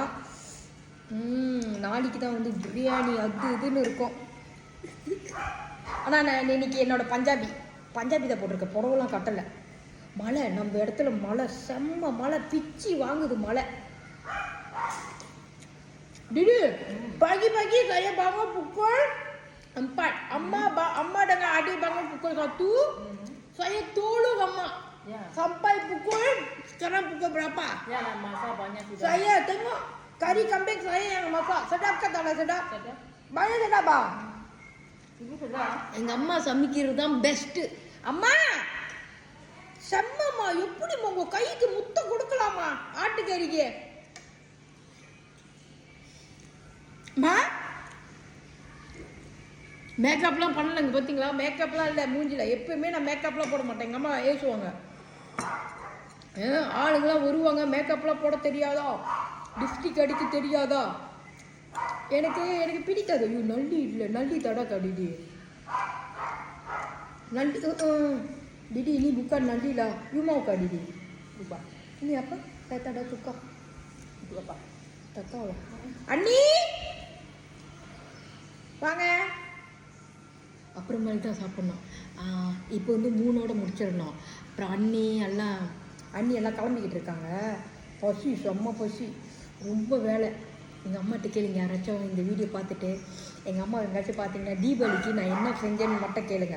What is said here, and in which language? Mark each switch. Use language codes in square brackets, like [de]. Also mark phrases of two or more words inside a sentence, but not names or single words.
[ta] நாளைக்கு தான் வந்து பிரியாணி அது இதுன்னு இருக்கும். ஆனால் நான் இன்னைக்கு என்னோட பஞ்சாபி தான் போட்டிருக்கேன். புடவெல்லாம் கட்டலை. மழை நம்ம இடத்துல மழை, செம்ம மழை, பிச்சு வாங்குது மழை. [ms] டிடி pagi saya bangun pukul 4. Amma dengan adik bangun pukul 1. Saya tolong amma sampai sekarang pukul berapa? Ya, masak banyak sudah. Saya tengok kari kambing saya yang masak. Sedap ke tak sedap? Banyak sedap bang. Ibu sedap. [ta] எங்கள் அம்மா சமைக்கிறது தான் பெஸ்ட்டு. அம்மா செம்மம்மா, எப்படிம்மா உங்கள் கைக்கு முத்தம் கொடுக்கலாமா ஆட்டுக்கறிக்கு? மேக்கப்லாம் பண்ணலைங்க பார்த்தீங்களா? மேக்கப்லாம் இல்லை மூஞ்சில். எப்பயுமே நான் மேக்கப்லாம் போட மாட்டேன். எங்கள் அம்மா ஏசுவாங்க. ஆளுங்களாம் வருவாங்க, மேக்கப்லாம் போட தெரியாதா, லிப்ஸ்டிக் அடிக்க தெரியாதா. எனக்கு பிடிக்காது. ஐயோ நல்லி இல்லை, நல்லி தடா கடிடி. [ms] நல்லி Didi ini bukan Nandi lah. You mau kah Didi? Lupa. Ini apa? Saya tak ada suka. Itu apa? Tak tahu lah. Ani, [ta] வாங்க. அப்புறமேல் தான் சாப்பிட்ணும். இப்போ வந்து 3ஓட முடிச்சிடணும். அப்புறம் அண்ணி எல்லாம் கிளம்பிக்கிட்டு இருக்காங்க. பசி, செம்ம பசி, ரொம்ப வேலை. எங்கள் அம்மாட்ட கேளுங்க, யாராச்சும் இந்த வீடியோ பார்த்துட்டு எங்கள் அம்மா எங்கேயாச்சும் பார்த்தீங்கன்னா தீபாவளிக்கு நான் என்ன செஞ்சேன்னு மட்டும் கேளுங்க.